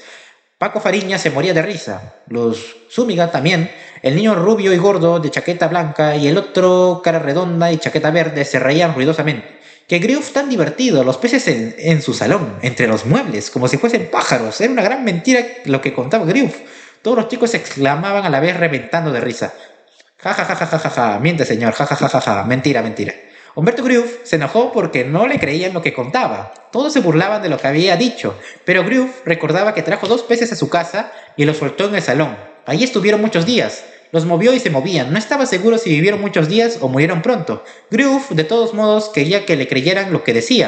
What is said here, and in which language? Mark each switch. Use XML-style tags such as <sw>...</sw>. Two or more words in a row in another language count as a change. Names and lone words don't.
<es>Paco Fariña se moría de risa, los Zúñiga también, el niño rubio y gordo de chaqueta blanca y el otro cara redonda y chaqueta verde se reían ruidosamente. ¡Qué Griuf tan divertido! Los peces en su salón, entre los muebles, como si fuesen pájaros. Era una gran mentira lo que contaba Griuf. Todos los chicos exclamaban a la vez reventando de risa. Ja, ja, ja, ja, ja, ja, ja. Miente, señor, ja, ja, ja, ja, ja. Mentira, mentira. Humberto Griuf se enojó porque no le creían lo que contaba. Todos se burlaban de lo que había dicho, pero Griuf recordaba que trajo 2 peces a su casa y los soltó en el salón. Allí estuvieron muchos días. Los movió y se movían. No estaba seguro si vivieron muchos días o murieron pronto. Griuf, de todos modos, quería que le creyeran lo que decía.</es>